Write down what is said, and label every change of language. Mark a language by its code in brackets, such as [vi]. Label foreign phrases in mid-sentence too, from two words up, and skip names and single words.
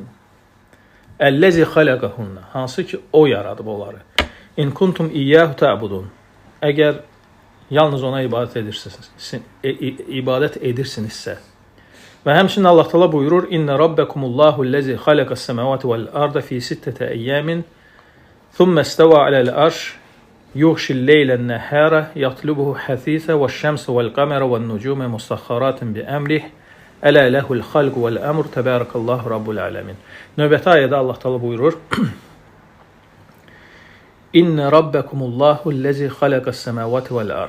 [ar] الذي خلقهن. [az] Hansı ki o yaradıb onları. [ar] إن كنتم إياه تعبدون. [az] Əgər yalnız ona ibadət edirsinizsə. Və həmçinin Allah Taala buyurur: [ar] "إن ربكم الله الذي خلق السماوات والأرض في ستة أيام ثم استوى على العرش, يغشي الليل النهار يطلبه حثيثا والشمس والقمر والنجوم مسخرات بأمره." ألا له الخلق والأمر تبارك الله رب العالمين. [az] Növbəti ayədə Allah Taala buyurur: [ar] إن ربكم الله الذي خلق السماوات والأرض.